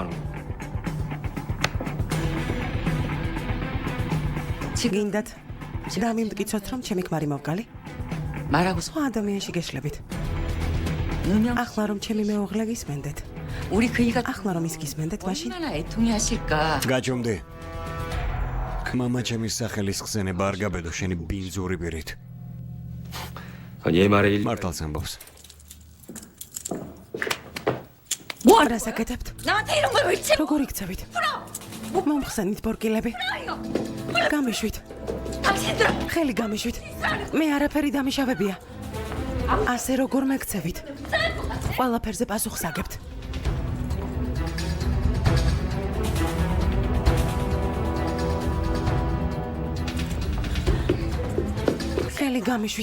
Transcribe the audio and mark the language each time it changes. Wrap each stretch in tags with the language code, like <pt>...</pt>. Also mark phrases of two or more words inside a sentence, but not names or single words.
<ka>გინდათ დამიმტკიცოთ, რომ ჩემი ქმარი მოვგალი? სხვა ადამიანში გეშლებით. ახლა რომ ჩემი მეუღლე გისმენდეთ. ახლა რომ ის გისმენდეთ, მაშინ გაჩვენდი. მამა ჩემის სახელის ხსენება არ გაბედო შენი ბინძური პირით.</ka> <ko>얘 말에</ko> <ka>მართალს ამბობს. რას აკეთებთ?</ka> <ko>나한테 이런 걸 왜 치?</ko> <ka>როგორ იქცევით? მომხსენით ბორკილები. გამიშვით.</ka> <ko>당신들아</ko> <ka>ხელი გამიშვით. მე არაფერი დამიშავებია. ასე როგორ მეკცევით? ყველაფერზე პასუხს აგებთ. ხელი გამიშვით.</ka>